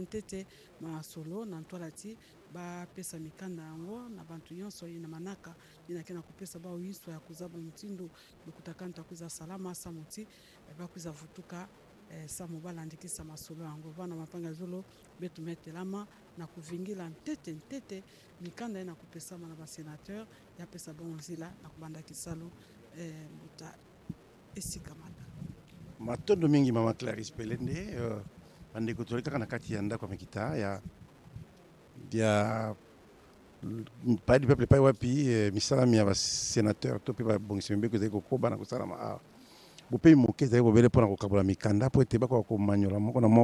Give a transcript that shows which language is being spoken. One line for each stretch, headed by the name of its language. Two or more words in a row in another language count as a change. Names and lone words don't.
Kituba (Democratic Republic of Congo): ntete masolo na ntwalati ba pesa mikanda yango na bantu yonso ina manaka ina kena kupesa ba uiso ya kuzaba mutindo lukutakano kuza salama samuti bakuza vutuka sa mobala andikisa masolo yango bana mapanga zolo betu metelama na kuvingila ntete mikanda ina kupesa na ba sénateur ya pesa bonzila na kubanda kisalo muta esikamata
Lingala: matondo mingi mama Clarisse Pelende bandeko tolekaka na kati ya ndako ya makita ya
French: pai du peuple
Lingala: pai wapi misalami ya basénateur to mpe babongisi mibeko ezali kokoba na kosalama awa bopeyi moke ezali kobele mpona kokabola mikanda po ete bakoka komanyola moko na